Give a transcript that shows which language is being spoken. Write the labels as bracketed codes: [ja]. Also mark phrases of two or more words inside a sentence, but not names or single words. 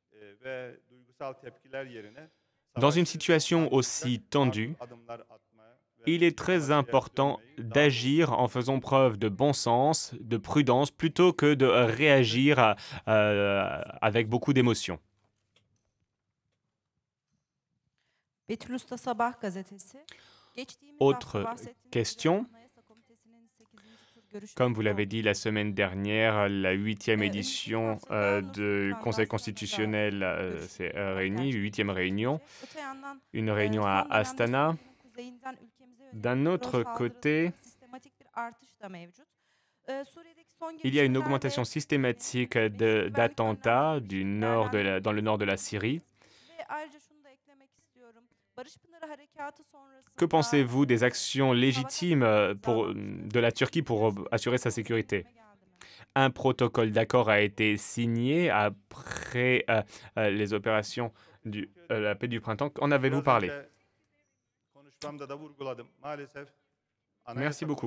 [fr] Dans une situation aussi tendue, il est très important d'agir en faisant preuve de bon sens, de prudence, plutôt que de réagir avec beaucoup d'émotion. [tr] Betül Usta Sabah gazetesi. Geçtiğimiz [fr] Autre [tr] hafta bahsettiğiniz [fr] question. [tr] üzere Anayasa Komitesi'nin 8. tur görüşmeleri [fr] Comme vous l'avez [tr] oldu. [fr] dit la semaine dernière, la 8e édition du Conseil constitutionnel s'est réunie, 8e réunion, [tr] Öte yandan [fr] une réunion à [tr] son dönemde [fr] Astana. [tr] Suriye'nin kuzeyinden ülkemize yönelik [fr] D'un autre [tr] terör [fr] côté, [tr] saldırılarında sistematik bir artış da mevcut. Suriye'deki son [fr] il y a une [tr] gelişmelerde [fr] augmentation systématique d'attentats dans le nord de la Syrie. [tr] ve ayrıca şunu da eklemek istiyorum. Barış Pınarı Harekatı sonrasında [fr] Que pensez-vous des actions légitimes de la Turquie pour assurer sa sécurité? Un protocole d'accord a été signé après les opérations de la paix du printemps. En avez-vous parlé? Merci beaucoup.